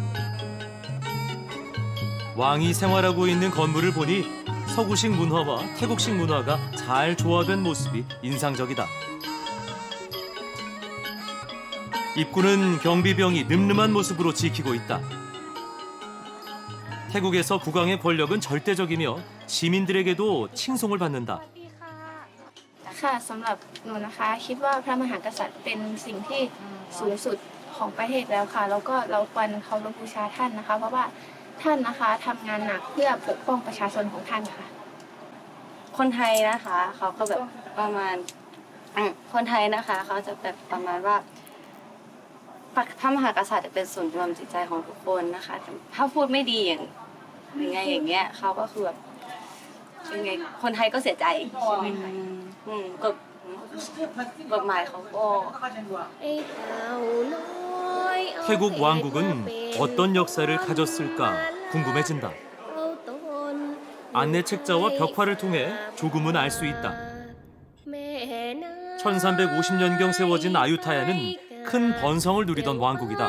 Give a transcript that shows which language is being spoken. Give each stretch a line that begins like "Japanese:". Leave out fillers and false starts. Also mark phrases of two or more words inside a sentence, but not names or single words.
Korean: 왕이 생활하고 있는 건물을 보니 서구식 문화와 태국식 문화가 잘 조화된 모습이 인상적이다. 입구는 경비병이 늠름한 모습으로 지키고 있다. 태국에서 국왕의 권력은 절대적이며 시민들에게도 칭송을 받는다.
Thai: ค่ะสำหรับหนูนะคะคิดว่าพระมหากษัตริย์เป็นสิ่งที่สูงสุดของประเทศแล้วค่ะแล้วก็เรา ควรเคารพบูชาท่านนะคะเพราะว่าท่านนะคะทำงานหนักเพื่อปกป้องประชาชนของท่านค่ะคนไทยนะคะเขาก็แบบประมาณคนไทยนะคะเขาจะแบบประมาณว่าพระมหากษัตริย์เป็นศูนย์รวมจิตใจของทุกคนนะคะถ้าพูดไม่ดีอย่างไงอย่างเงี้ยเขาก็คือแบบยังไงคนไทยก็เสียใจกฎหมายเขาก็
Korean: 태국 왕국은 어떤 역사를 가졌을까 궁금해진다. 안내 책자와 벽화를 통해 조금은 알 수 있다. 1350년경 세워진 아유타야는 큰 번성을 누리던 왕국이다.